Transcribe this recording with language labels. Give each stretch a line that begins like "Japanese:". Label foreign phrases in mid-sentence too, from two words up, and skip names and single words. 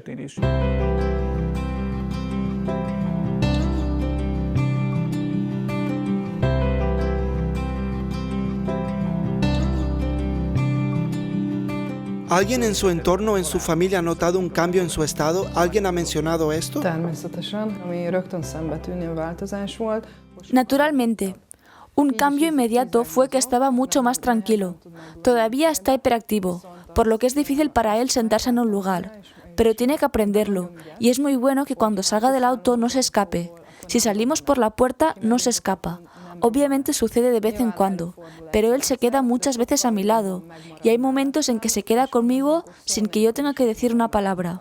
Spanish: ¿Alguien en su entorno, en su familia, ha notado un cambio en su estado? ¿Alguien ha mencionado esto?
Hungarian: Természetesen, ami rögtön szembetűnő változás volt.
Spanish: Naturalmente. Un cambio inmediato fue que estaba mucho más tranquilo. Todavía está hiperactivo, por lo que es difícil para él sentarse en un lugar. Pero tiene que aprenderlo, y es muy bueno que cuando salga del auto no se escape. Si salimos por la puerta, no se escapa. Obviamente sucede de vez en cuando, pero él se queda muchas veces a mi lado, y hay momentos en que se queda conmigo sin que yo tenga que decir una palabra.